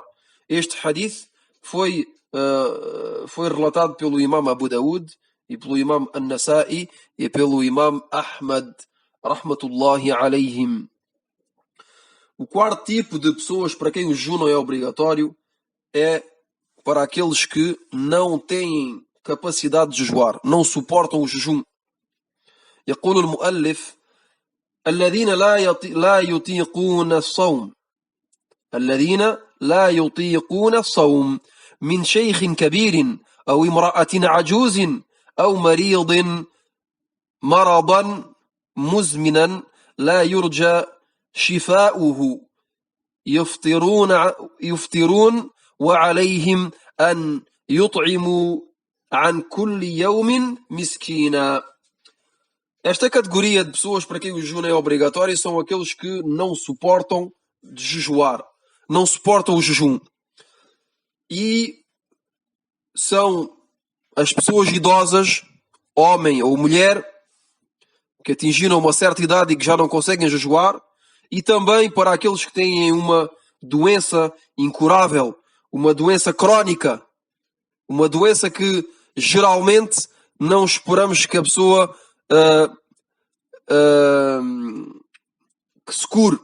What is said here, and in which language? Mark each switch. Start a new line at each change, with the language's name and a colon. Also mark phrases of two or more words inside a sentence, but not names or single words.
Portuguese: Este hadith foi relatado pelo Imam Abu Daoud e pelo Imam An-Nasa'i e pelo Imam Ahmad,
Arabic: رحمة الله عليهم.
Portuguese: O quarto tipo de pessoas para quem o jejum não é obrigatório é para aqueles que não têm capacidade de jejuar, não suportam o jejum.
Arabic: يقول المؤلف الذين لا يطيقون الصوم من شيخ كبير أو امرأة عجوز أو مريض مرضا مزمنا لا يرجى شفاؤه يفطرون وعليهم أن يطعموا عن كل يوم مسكينا.
Portuguese: Esta categoria de pessoas para quem o jejum é obrigatório são aqueles que não suportam de jejuar, não suportam o jejum. E são as pessoas idosas, homem ou mulher, que atingiram uma certa idade e que já não conseguem jejuar, e também para aqueles que têm uma doença incurável, uma doença crónica, uma doença que geralmente não esperamos que a pessoa que se cure.